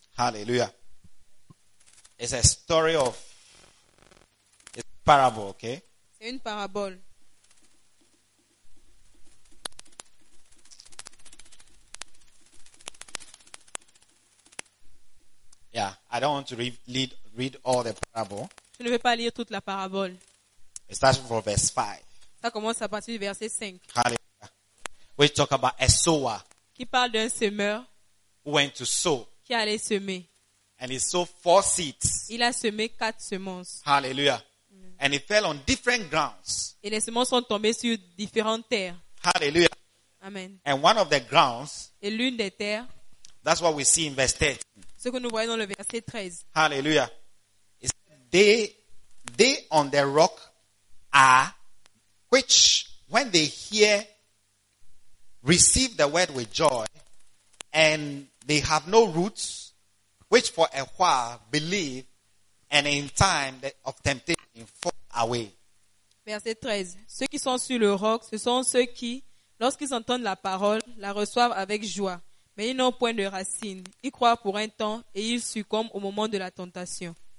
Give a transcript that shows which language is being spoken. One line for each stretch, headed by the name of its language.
English: Hallelujah. It's a story of a parable, okay?
French: C'est une parabole.
English: Yeah, I don't want to read all the parable.
French: Je ne vais pas lire toute la parabole.
English: It starts from verse 5.
French: Ça commence à partir du verset 5.
English: Hallelujah. We talk about a sower.
French: Qui parle d'un semeur?
English: Who went to sow?
French: Qui allait semer?
English: And he sowed four seeds.
French: Il a semé quatre semences.
English: Hallelujah. Mm. And it fell on different grounds.
French: Et les semences sont tombées sur différentes terres. Hallelujah. Amen.
English: And one of the grounds.
French: Et l'une des terres.
English: That's what we see in verse 10.
French: Ce que nous voyons dans le verset 13. Hallelujah.
English: It's they on the rock are which when they hear receive the word with joy and they have no roots which for a while believe and in time of temptation fall away.
French: Verset 13. Ceux qui sont sur le roc, ce sont ceux qui, lorsqu'ils entendent la parole, la reçoivent avec joie. Mais ils n'ont point de racines. Ils croient pour un temps et ils succombent au moment de la tentation.